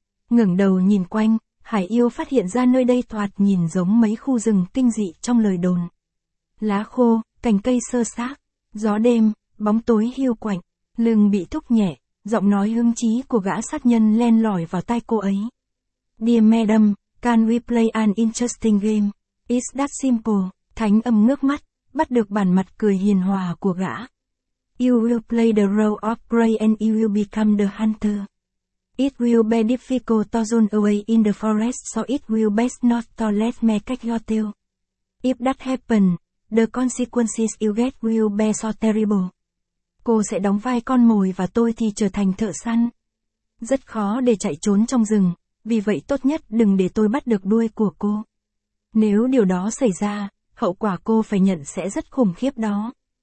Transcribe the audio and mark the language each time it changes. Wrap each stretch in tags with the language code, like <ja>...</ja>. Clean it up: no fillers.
<vi>Ngẩng đầu nhìn quanh, Hải Yêu phát hiện ra nơi đây thoạt nhìn giống mấy khu rừng kinh dị trong lời đồn. Lá khô, cành cây sơ xác, gió đêm, bóng tối hiu quạnh, lưng bị thúc nhẹ, giọng nói hương trí của gã sát nhân len lỏi vào tai cô ấy.</vi> <en>Dear Madam, can we play an interesting game? Is that simple?</en> <vi>Thánh Âm ngước mắt, bắt được bản mặt cười hiền hòa của gã.</vi> <en>You will play the role of prey and you will become the hunter. It will be difficult to run away in the forest, so it will best not to let me catch your tail. If that happens, the consequences you get will be so terrible.</en> <vi>Cô sẽ đóng vai con mồi và tôi thì trở thành thợ săn. Rất khó để chạy trốn trong rừng, vì vậy tốt nhất đừng để tôi bắt được đuôi của cô. Nếu điều đó xảy ra, hậu quả cô phải nhận sẽ rất khủng khiếp đó.</vi>